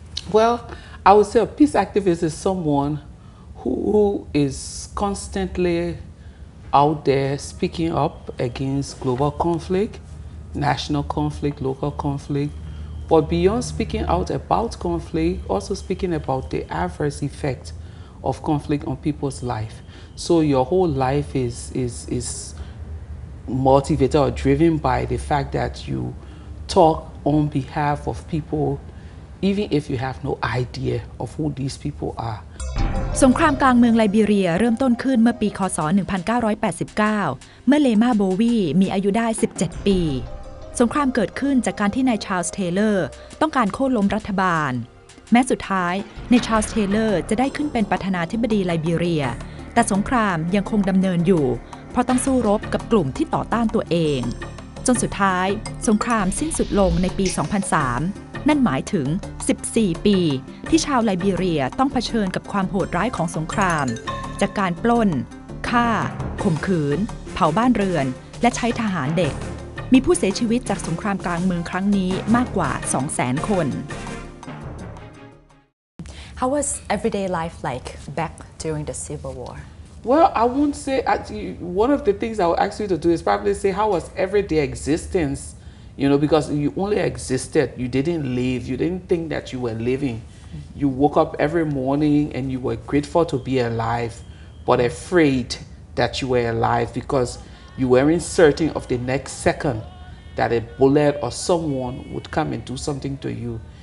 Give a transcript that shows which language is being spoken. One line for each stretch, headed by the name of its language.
English: Well, I would say a peace activist is someone who is constantly out there speaking up against global conflict, national conflict, local conflict, but beyond speaking out about conflict, also speaking about the adverse effect of conflict on people's life. So your whole life is motivated or driven by the fact that you talk on behalf of people, even if you have no idea of who these people are.
Thai: สงครามกลางเมืองไลบีเรียเริ่มต้นขึ้นเมื่อปีคศ 1989 เมื่อเลม่าโบวีมีอายุได้ 17 ปี สงครามเกิดขึ้นจากการที่นายชาร์ลส์เทเลอร์ต้องการโค่นล้มรัฐบาล แม้สุดท้ายนายชาร์ลส์เทเลอร์จะได้ขึ้นเป็นประธานาธิบดีไลบีเรียแต่สงครามยังคงดำเนินอยู่เพราะต้องสู้รบกับกลุ่มที่ต่อต้านตัวเองจนสุดท้ายสงครามสิ้นสุดลงในปี 2003 นั่นหมายถึง 14 ปีที่ชาวไลบีเรียต้องเผชิญกับความโหดร้ายของสงครามจากการปล้นฆ่าข่มขืนเผาบ้านเรือนและใช้ทหารเด็กมีผู้เสียชีวิตจากสงครามกลางเมืองครั้งนี้มากกว่า 200,000 คน
English: How was everyday life like back during the Civil War? Well, I won't say, actually, one of the things I would ask you to do is probably say, how was everyday existence, because you only existed, you didn't live, you didn't think that you were living. You woke up every morning and you were grateful to be alive, but afraid that you were alive because you weren't certain of the next second that a bullet or someone would come and do something to you.